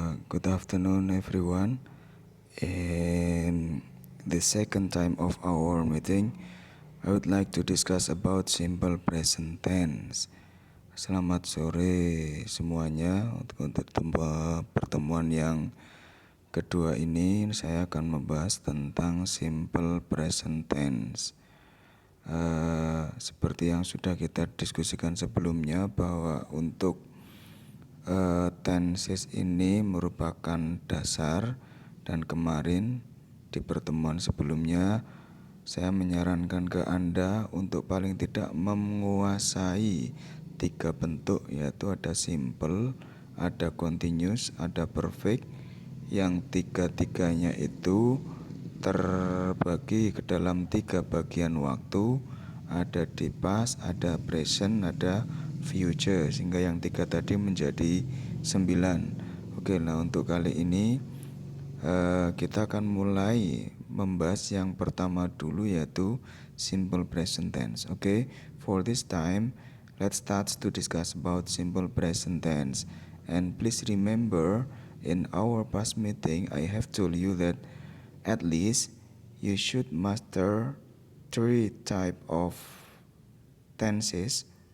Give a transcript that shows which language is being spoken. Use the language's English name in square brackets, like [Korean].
[English] Good afternoon, everyone. In the second time of our meeting, I would like to discuss about simple present tense. [Indonesian] Selamat sore semuanya. Untuk pertemuan yang kedua ini, saya akan membahas tentang simple present tense. Seperti yang sudah kita diskusikan sebelumnya, bahwa untuk tenses ini merupakan dasar, dan kemarin di pertemuan sebelumnya saya menyarankan ke Anda untuk paling tidak menguasai 3 bentuk, yaitu ada simple, ada continuous, ada perfect, yang tiga-tiganya itu terbagi ke dalam 3 bagian waktu, ada di past, ada present, ada future, sehingga yang 3 tadi menjadi 9. Oke, nah untuk kali ini kita akan mulai membahas yang pertama dulu, yaitu simple present tense. [English] Oke, for this time let's start to discuss about simple present tense. And please remember, in our past meeting I have told you that at least you should master 3 type of tenses.